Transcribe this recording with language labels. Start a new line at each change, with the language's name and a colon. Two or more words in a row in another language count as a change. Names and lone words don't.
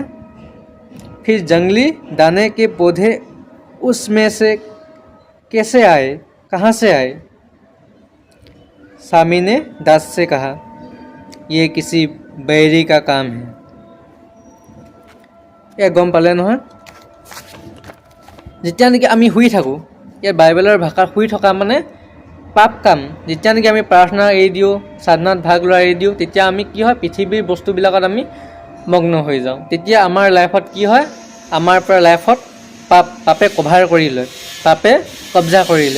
Hindi: फिर जंगली दाने के पौधे उसमें से कैसे आए, कहाँ से आए? स्वामी ने दास से कहा, ये किसी बैरी का काम है। यह गम पाले
Assamese: নহয়? যেতিয়া নেকি আমি শুই থাকোঁ, ইয়াত বাইবেলৰ ভাষাত শুই থকা মানে পাপ কাম। যেতিয়া নেকি আমি প্ৰাৰ্থনা এৰি দিওঁ, সাধনাত ভাগ লোৱা এৰি দিওঁ, তেতিয়া আমি কি হয়, পৃথিৱীৰ বস্তুবিলাকত আমি মগ্ন হৈ যাওঁ। তেতিয়া আমাৰ লাইফত কি হয়, আমাৰ পৰা লাইফত পাপে কভাৰ কৰি লয়, পাপে কব্জা কৰি লয়।